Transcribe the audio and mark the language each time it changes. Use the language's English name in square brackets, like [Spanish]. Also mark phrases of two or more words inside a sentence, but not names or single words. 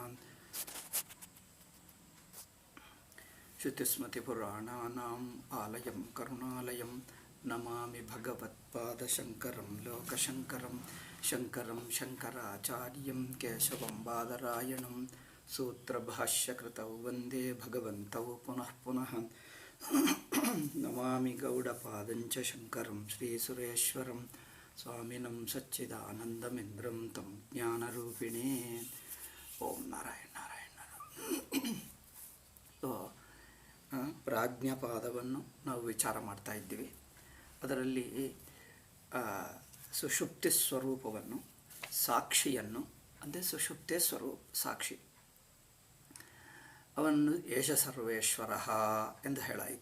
[Sanskrit] श्रुतिस्मृतिपुराणानाम् आलयं करुणालयं नमामि भगवत्पादशङ्करं लोकशङ्करं शङ्करं शङ्कराचार्यं केशवं बादरायणं सूत्रभाष्यकृतौ वन्दे भगवन्तौ पुनः पुनः। नमामि गौडपादञ्च शङ्करं श्रीसुरेश्वरं स्वामिनं सच्चिदानन्दमिन्द्रं तं ज्ञानरूपिणे। [Kannada] ಓಂ ನಾರಾಯಣ ನಾರಾಯಣ ಪ್ರಾಜ್ಞಾಪಾದವನ್ನು ನಾವು ವಿಚಾರ ಮಾಡ್ತಾ ಇದ್ದೀವಿ. ಅದರಲ್ಲಿ ಸುಷುಪ್ತಿ ಸ್ವರೂಪವನ್ನು, ಸಾಕ್ಷಿಯನ್ನು, ಅಂದರೆ ಸುಷುಪ್ತಿ ಸ್ವರೂಪ ಸಾಕ್ಷಿ ಅವನ್ನು [Sanskrit] ಏಷ ಸರ್ವೇಶ್ವರ [Kannada] ಎಂದು ಹೇಳಾಯಿತು.